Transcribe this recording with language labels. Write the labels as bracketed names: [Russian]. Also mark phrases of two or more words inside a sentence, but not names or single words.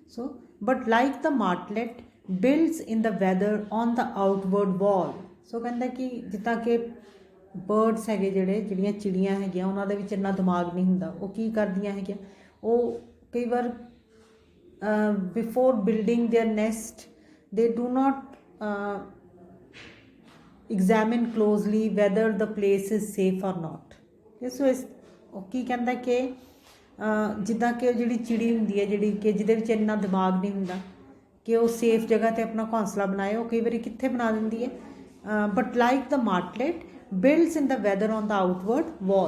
[English] ਸੋ but like the martlet builds in the weather on the outward wall। [Punjabi] ਸੋ ਕਹਿੰਦਾ ਕਿ ਜਿੱਦਾਂ ਕਿ ਬਰਡਸ ਹੈਗੇ ਜਿਹੜੀਆਂ ਚਿੜੀਆਂ ਹੈਗੀਆਂ ਉਹਨਾਂ ਦੇ ਵਿੱਚ ਇੰਨਾ ਦਿਮਾਗ ਨਹੀਂ ਹੁੰਦਾ, ਉਹ ਕੀ ਕਰਦੀਆਂ ਹੈਗੀਆਂ, ਉਹ ਕਈ ਵਾਰ [English] before building their nest they do not examine closely whether the place is safe or not। [Punjabi] ਸੋ ਇਸ ਉਹ ਕੀ ਕਹਿੰਦਾ ਕਿ ਜਿੱਦਾਂ ਕਿ ਜਿਹੜੀ ਚਿੜੀ ਹੁੰਦੀ ਹੈ ਜਿਹੜੀ ਕਿ ਜਿਹਦੇ ਵਿੱਚ ਇੰਨਾ ਦਿਮਾਗ ਨਹੀਂ ਹੁੰਦਾ ਕਿ ਉਹ ਸੇਫ ਜਗ੍ਹਾ 'ਤੇ ਆਪਣਾ ਘੋਂਸਲਾ ਬਣਾਏ, ਉਹ ਕਈ ਵਾਰੀ ਕਿੱਥੇ ਬਣਾ ਦਿੰਦੀ ਹੈ, [English] but like the martlet builds in the weather on the outward wall.